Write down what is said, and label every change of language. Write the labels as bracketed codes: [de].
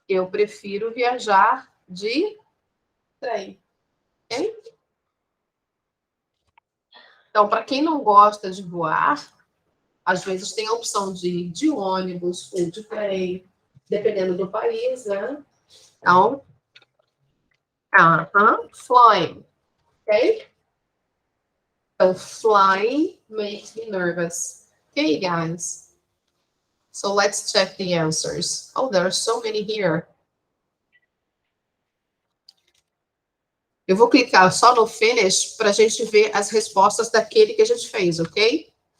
[pt] Eu prefiro viajar de trem. Okay? Então, para quem não gosta de voar, às vezes tem a opção de ir de ônibus ou de trem, dependendo do país, né? Então, [en] Flying. Okay? So flying makes me nervous. Okay, guys. So let's check the answers. Oh, there are so many here. [pt] Eu vou clicar só no finish para a gente ver as respostas daquele que a gente fez, ok?